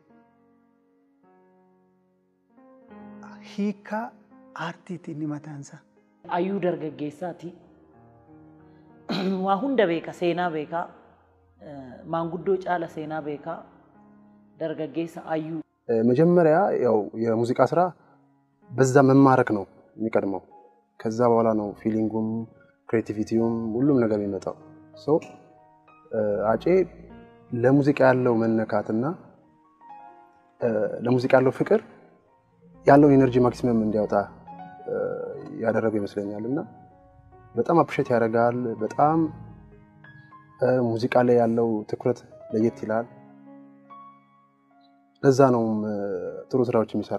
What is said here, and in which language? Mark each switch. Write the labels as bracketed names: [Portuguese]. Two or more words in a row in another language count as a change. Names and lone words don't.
[Oromo] Hiika aartiitiin ni mataansa. Ayyuu dargaggeessaati. Waa hunda beeka, seenaa beeka. Maanguddoo caala seenaa beeka. dargaggeessa አዩ [Amharic] መጀመሪያ ያው የሙዚቃ ስራ በዛ መማረክ ነው የሚቀድመው ከዛ በኋላ ነው ፊሊንጉም ክሬቲቪቲውም ሁሉም ነገር የሚመጣው ሶ አጬ ለሙዚቃ ያለው መነካትና ለሙዚቃ ያለው ፍቅር ያለው [English] energy maximum [Amharic] እንዲያወጣ ያደረገው ይመስለኛልና በጣም አፕሪሼት ያደርጋል በጣም ሙዚቃ ላይ ያለው ትኩረት ለየት ይላል ለዛ ነው ጥሩ ስራዎች የሚሰራው